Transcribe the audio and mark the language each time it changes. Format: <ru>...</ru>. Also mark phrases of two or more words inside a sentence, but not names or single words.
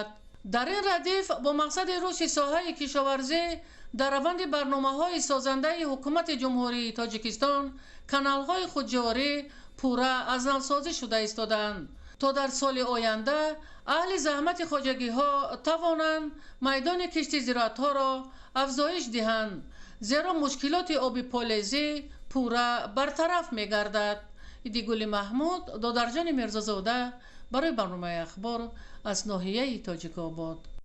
<tg>дар ин радиф бо мақсади рушди соҳаи кишоварзӣ дар раванди барномаҳои созандаи ҳукумати ҷумҳурии тоҷикистон каналҳои худҷорӣ пурра аз навсозӣ шуда истоданд то дар соли оянда аҳли заҳмати хоҷагиҳо тавонанд майдони кишти зироатҳоро афзоиш диҳанд.</tg> <fa>زیرا مشکلات آب پالیزی پورا برطرف می‌گردد. ایدیگولی محمود، دادرجان میرزازاده برای برنامه اخبار از ناحیه تاجیک آباد.</fa>